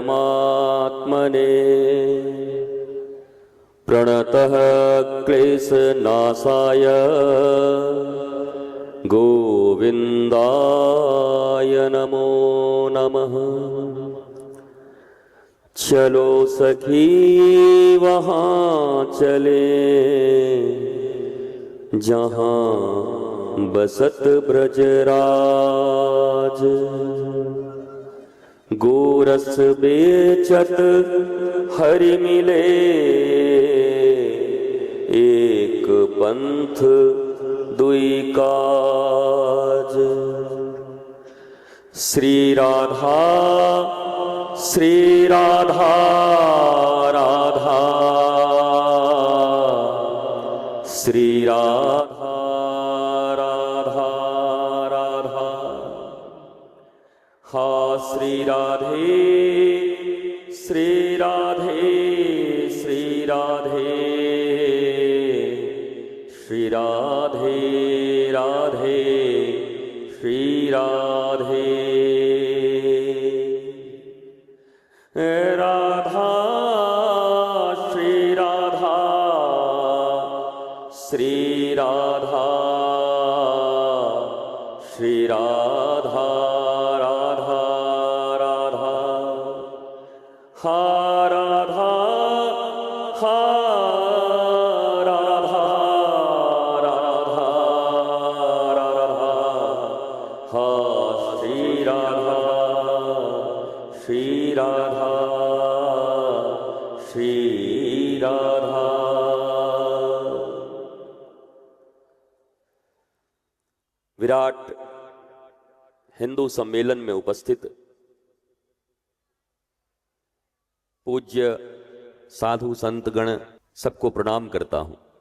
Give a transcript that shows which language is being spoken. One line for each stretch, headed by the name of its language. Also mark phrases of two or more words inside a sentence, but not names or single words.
Sanskrit: प्रणतः क्लेशनाशाय गोविंदाय नमो नमः।
Hindi: चलो सखी वहाँ चले जहाँ बसत ब्रजराज। गोरस बेचत हरि मिले एक पंथ दुई काज। श्री राधा राधा श्री राधा राधा राधा। हा श्री राधे श्री राधे श्री राधे श्री राधे राधे श्री राधे। राधा श्री राधा श्री राधा श्री राधा राधा राधा। हा राधा हा राधा राधा राधा। हा श्री राधा श्री राधा श्री राधा। विराट हिंदू सम्मेलन में उपस्थित पूज्य साधु संत गण सबको प्रणाम करता हूं।